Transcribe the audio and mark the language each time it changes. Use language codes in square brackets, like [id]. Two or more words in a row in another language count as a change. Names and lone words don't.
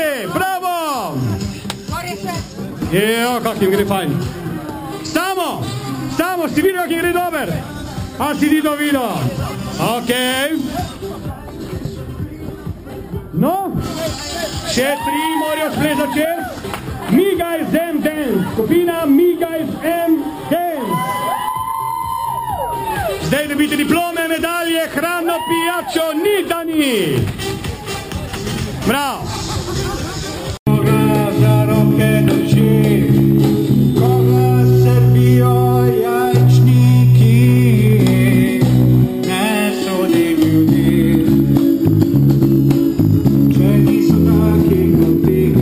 [sl] Bravo. Jo, kak jim gre fajn. Samo, si videl, kak jim gre dober? A si ti to videl? Ok. No, še 3 morajo splezati čez. Me Guys M Dance, skupina Me Guys M Dance. dobiti diplome, medalje, hrano, pijačo, ni da ni. Bravo. Koga za roke drži, koga srbijo jajčniki, ne sodi ljudi, če niso taki kot ti.